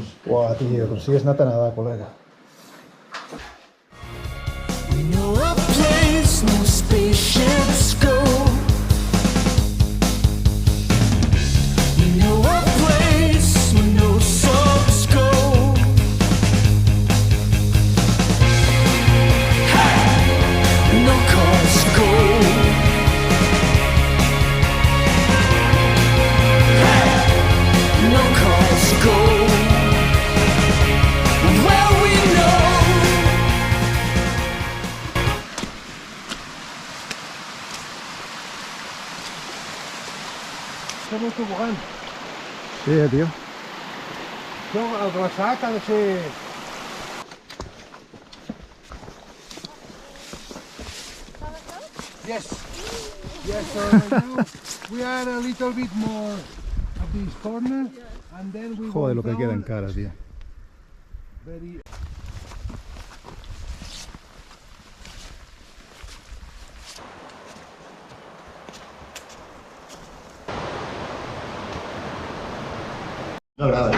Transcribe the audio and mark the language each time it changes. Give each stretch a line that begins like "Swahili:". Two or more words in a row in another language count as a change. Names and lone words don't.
Catalan: Buah, tío, però si has anat a nedar, col·lega.
English: We know a place no spaceships go. We know a place where no souls go. Hey! No cars go. Hey! No cars go. Well, we know.
Catalan: Som un tobogan. Sí, tio. No, el glaçat ha de ser...
English: Yes. Yes, so now we are a little bit more of this corner and then we
Spanish: Joder, lo
English: go
Spanish: que queda
English: down
Catalan: encara, tio.
English: very...
Catalan: No agrada,